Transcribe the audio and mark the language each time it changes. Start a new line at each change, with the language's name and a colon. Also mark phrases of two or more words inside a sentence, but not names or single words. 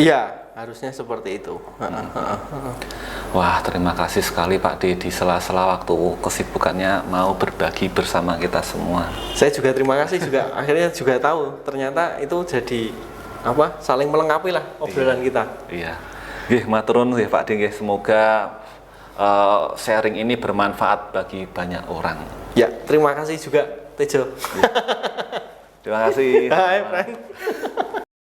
Indonesian: Iya, harusnya seperti itu. Wah, terima kasih sekali Pak D, di sela-sela waktu kesibukannya mau berbagi bersama kita semua. Saya juga terima kasih juga, akhirnya juga tahu ternyata itu jadi saling melengkapi lah obrolan kita. Iya.
Javanese: Nggih, matur nuwun nggih Pak D nggih,
Indonesian: semoga sharing ini bermanfaat bagi banyak orang. Ya, terima kasih juga Tejo. Terima kasih. Hai, Frank.